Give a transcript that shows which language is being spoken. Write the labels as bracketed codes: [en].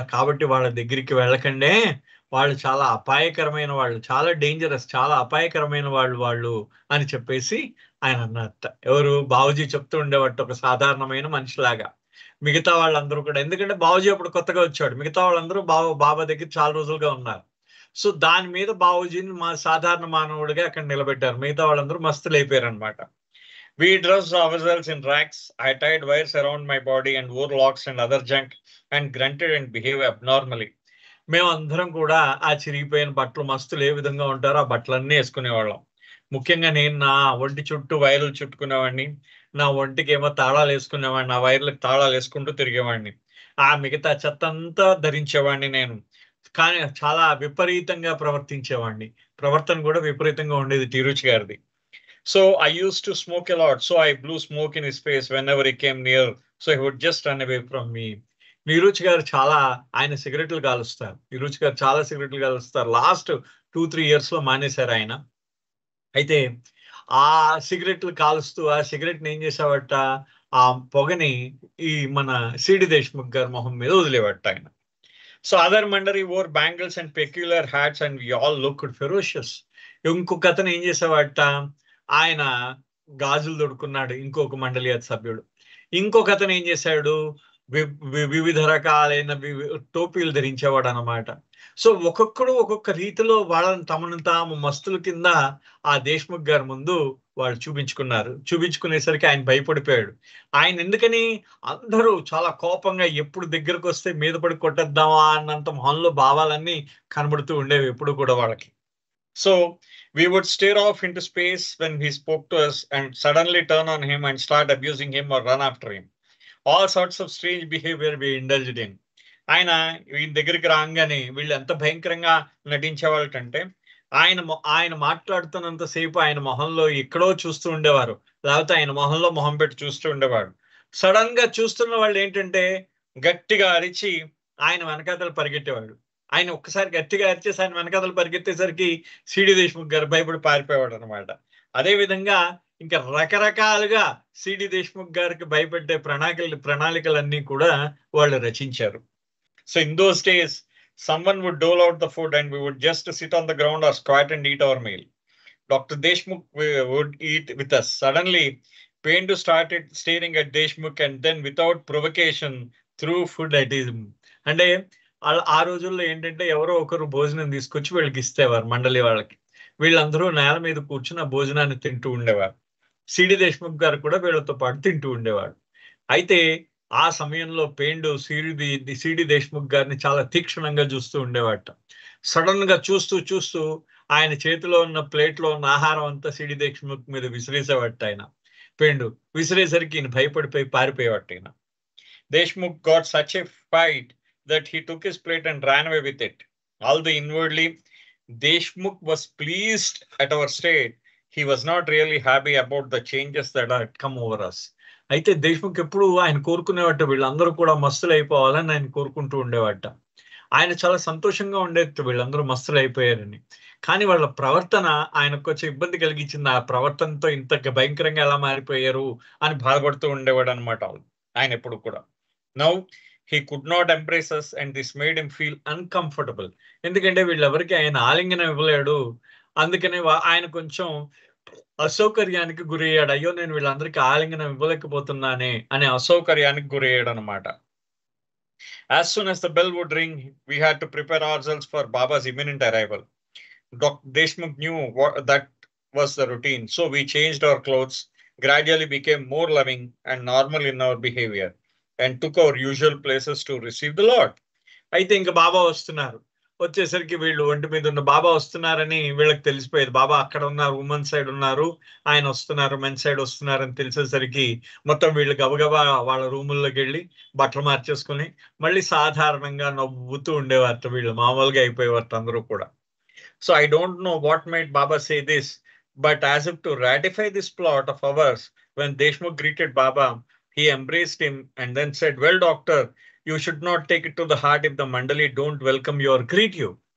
[te] కాబట్టి వాళ్ళ దగ్గరికి వెళ్ళకండే, వాళ్ళు చాలా అపాయకరమైన వాళ్ళు, చాలా డేంజరస్, చాలా అపాయకరమైన వాళ్ళు అని చెప్పేసి ఆయన అన్నట్ట. ఎవరు? బాబుజీ చెప్తూ ఉండేవాడు ఒక సాధారణమైన మనిషిలాగా. మిగతా వాళ్ళందరూ కూడా, ఎందుకంటే బాబుజీ అప్పుడు కొత్తగా వచ్చాడు, మిగతా వాళ్ళందరూ బాబా దగ్గర చాలా రోజులుగా ఉన్నారు. సో దాని మీద బాబుజీని సాధారణ మానవుడిగా అక్కడ నిలబెట్టారు. మిగతా వాళ్ళందరూ మస్తులు అయిపోయారు అనమాట. [en] We dressed ourselves in rags. I tied wires around my body and wore locks and other junk and grunted and behaved abnormally. [te] మేమందరం కూడా ఆ చిరిగిపోయిన బట్టలు, మస్తులు ఏ విధంగా ఉంటారో ఆ బట్టలన్నీ వేసుకునేవాళ్ళం. ముఖ్యంగా నేను నా ఒంటి చుట్టూ వైర్లు చుట్టుకునేవాడిని, నా ఒంటికి ఏమో తాళాలు వేసుకునేవాడిని, ఆ వైర్లకు తాళాలు వేసుకుంటూ తిరిగేవాడిని. ఆ మిగతా చెత్త అంతా ధరించేవాడిని నేను. కానీ చాలా విపరీతంగా ప్రవర్తించేవాడిని. ప్రవర్తన కూడా విపరీతంగా ఉండేది టిరుచి గారిది. [en] So I used to smoke a lot. So I blew smoke in his face whenever he came near. So he would just run away from me. [te] నిరుచి గారు ఆయన సిగరెట్లు కాలుస్తారు. నిరుచి గారు చాలా సిగరెట్లు కాలుస్తారు. లాస్ట్ 2-3 years లో మానేశారు ఆయన. అయితే ఆ సిగరెట్లు కాలుస్తూ ఆ సిగరెట్ ని ఏం చేసేవాట, ఆ పొగని ఈ మన సిడి దేశ్ముఖ్ గారి మొహం మీద వదిలేవాట ఆయన. [en] So other mandali wore bangles and peculiar hats and we all looked ferocious. [te] ఇంకొక అతను ఏం చేసేవాట, ఆయన గాజులు దొడుకున్నాడు, ఇంకొక మండలి సభ్యుడు. ఇంకొక అతను ఏం చేశాడు, వివిధ రకాలైన టోపీలు ధరించేవాడు అనమాట. సో ఒక్కొక్కడు ఒక్కొక్క రీతిలో వాళ్ళని తమను తాము మస్తుల కింద ఆ దేశ్ముఖ్ గారి ముందు వాళ్ళు చూపించుకునేసరికి ఆయన భయపడిపోయాడు. ఆయన ఎందుకని అందరూ చాలా కోపంగా ఎప్పుడు దగ్గరకు వస్తే మీద పడి కొట్టేద్దామా అన్నంత మొహంలో భావాలన్నీ కనబడుతూ ఉండేవి ఎప్పుడు కూడా వాళ్ళకి. [en] So we would stare off into space when he spoke to us and suddenly turn on him and start abusing him or run after him. All sorts of strange behavior we indulged in. [te] ఆయన వీళ్ళ దగ్గరికి రాగానే వీళ్ళు ఎంత భయంకరంగా నటించేవాళ్ళంటే ఆయన మాట్లాడుతున్నంత సేపు ఆయన మొహంలో ఎక్కడో చూస్తూ ఉండేవారు, లేకపోతే ఆయన మొహంలో మొహం పెట్టి చూస్తూ ఉండేవాడు. సడన్ గా చూస్తున్న వాళ్ళు ఏంటంటే గట్టిగా అరిచి ఆయన వెనకాతలు పరిగెట్టేవాడు. ఆయన ఒక్కసారి గట్టిగా అరిచేసి ఆయన వెనకాతలు పరిగెత్తేసరికి సిడి దేశ్ముఖ్ గారు భయపడి పారిపోయేవాడు అనమాట. అదే విధంగా ఇంకా రకరకాలుగా సిడి దేశ్ముఖ్ గారికి భయపెట్టే ప్రణాళికలన్నీ కూడా వాళ్ళు రచించారు. [en] So in those days someone would dole out the food and we would just sit on the ground or squat and eat our meal. Dr. Deshmukh would eat with us. Suddenly, Pendu started staring at Deshmukh and then without provocation threw food at him. [te] అంటే ఆ రోజుల్లో ఏంటంటే ఎవరో ఒకరు భోజనం తీసుకొచ్చి వీళ్ళకి ఇస్తేవారు, మండలి వాళ్ళకి. వీళ్ళందరూ నేల మీద కూర్చుని ఆ భోజనాన్ని తింటూ ఉండేవారు. సిడి దేశ్ముఖ్ గారు కూడా వీళ్ళతో పాటు తింటూ ఉండేవాడు. అయితే ఆ సమయంలో పేండు సిడి దేశ్ముఖ్ గారిని చాలా తీక్షణంగా చూస్తూ ఉండేవాట. సడన్ గా చూస్తూ ఆయన చేతిలో ఉన్న ప్లేట్ లో ఉన్న ఆహారం అంతా సిడి దేశ్ముఖ్ మీద విసిరేసేవాట. ఆయన పేండు విసిరేసరికి ఈయన భయపడిపోయి పారిపోయేవాట. [en] ఆయన Deshmukh got such a fight that he took his plate and ran away with it. Although inwardly Deshmukh was pleased at our state, he was not really happy about the changes that had come over us. [te] అయితే దేశ్ముఖ్ ఎప్పుడు ఆయన కోరుకునేవాట వీళ్ళందరూ కూడా మస్తులు అయిపోవాలని ఆయన కోరుకుంటూ ఉండేవాట. ఆయన చాలా సంతోషంగా ఉండేది వీళ్ళందరూ మస్తులు అయిపోయారని. కానీ వాళ్ళ ప్రవర్తన ఆయనకు కొంచెం ఇబ్బంది కలిగించింది. ఆ ప్రవర్తనతో ఇంత భయంకరంగా ఎలా మారిపోయారు అని బాధపడుతూ ఉండేవాడు అనమాట ఆయన ఎప్పుడు కూడా. [en] Now he could not embrace us and this made him feel uncomfortable. [te] ఎందుకంటే వీళ్ళెవరికి ఆయన ఆలింగనం ఇవ్వలేడు, అందుకనే ఆయన కొంచెం అసౌకర్యానికి గురయ్యాడు. అయ్యో నేను వీళ్ళందరికీ ఆలింగనం ఇవ్వలేకపోతున్నానే అనే అసౌకర్యానికి గురయ్యాడు అనమాట. [en] As soon as the bell would ring, we had to prepare ourselves for Baba's imminent arrival. Dr. Deshmukh knew that was the routine, so we changed our clothes, gradually became more loving and normal in our behavior, and took our usual places to receive the Lord. [te] అయితే ఇంకా బాబా వస్తున్నారు, వచ్చేసరికి వీళ్ళు ఒంటి మీద ఉన్న బాబా వస్తున్నారని వీళ్ళకి తెలిసిపోయేది. బాబా అక్కడ ఉన్నారు, ఉమెన్ సైడ్ ఉన్నారు, ఆయన వస్తున్నారు, మెన్ సైడ్ వస్తున్నారు అని తెలిసేసరికి మొత్తం వీళ్ళు గబగబా వాళ్ళ రూముల్లోకి వెళ్ళి బట్టలు మార్చేసుకుని మళ్ళీ సాధారణంగా నవ్వుతూ ఉండేవారు. వీళ్ళు మామూలుగా అయిపోయేవారు అందరూ కూడా. [en] So I don't know what made Baba say this, but as if to ratify this plot of ours, when Deshmukh greeted Baba, he embraced him and then said, well doctor, you should not take it to the heart if the mandali don't welcome you or greet you.